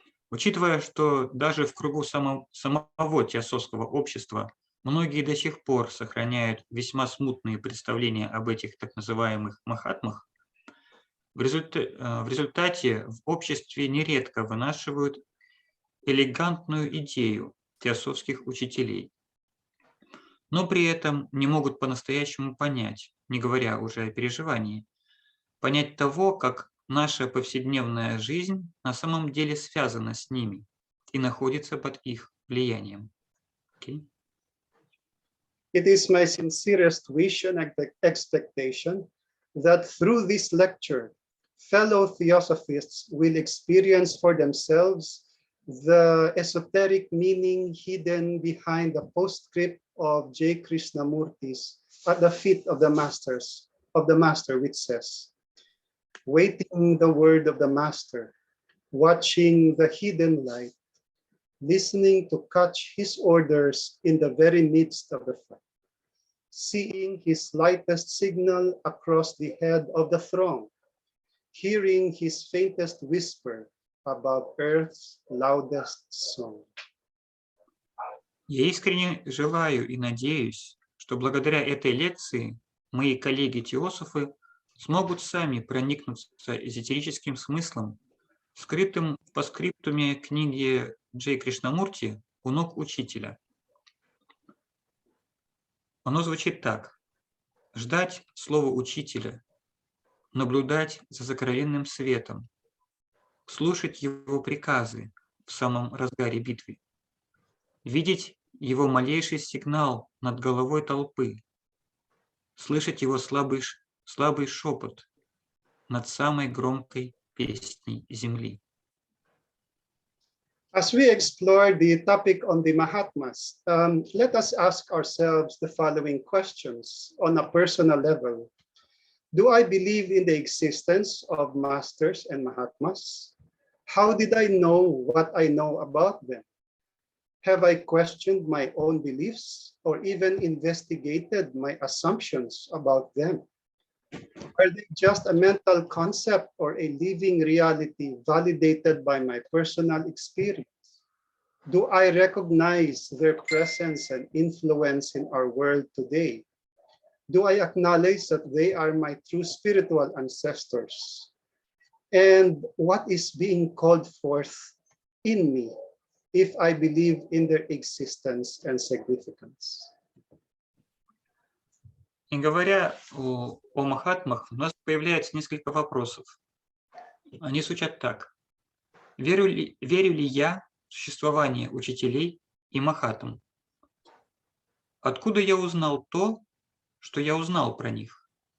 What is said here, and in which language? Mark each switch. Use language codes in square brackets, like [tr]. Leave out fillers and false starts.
[ru] Учитывая, что даже в кругу самого теософского общества многие до сих пор сохраняют весьма смутные представления об этих так называемых Махатмах, в результате в обществе нередко вынашивают элегантную идею теософских учителей, но при этом не могут по-настоящему понять, не говоря уже о переживании, понять того, как наша повседневная жизнь на самом деле связана с ними и находится под их влиянием. [en] Okay? It is my sincerest wish and expectation that through this lecture, fellow theosophists will experience for themselves the esoteric meaning hidden behind the postscript of J. Krishnamurti's at the feet of the Master, which says, "Waiting the word of the Master, watching the hidden light, listening to catch his orders in the very midst of the fight, seeing his lightest signal across the head of the throng, hearing his faintest whisper above earth's loudest song. [ru] Я искренне желаю и надеюсь, что благодаря этой лекции мои коллеги-теософы смогут сами проникнуться эзотерическим смыслом, скрытым в постскриптуме книги Джей Кришнамурти «У ног учителя». Оно звучит так: ждать слова учителя, наблюдать за сокровенным светом, слушать его приказы в самом разгаре битвы, видеть его малейший сигнал над головой толпы, слышать его слабый шепот над самой громкой песней земли. [en] As we explore the topic on the Mahatmas, let us ask ourselves the following questions on a personal level. Do I believe in the existence of masters and Mahatmas? How did I know what I know about them? Have I questioned my own beliefs or even investigated my assumptions about them? Are they just a mental concept or a living reality validated by my personal experience? Do I recognize their presence and influence in our world today? Do I acknowledge that they are my true spiritual ancestors? And what is being called forth in me if I believe in their existence and significance? [ru] И говоря о Махатмах, у нас появляется несколько вопросов. Они звучат так: верю ли я в существование учителей и Махатм? Откуда я узнал то, что я узнал про них?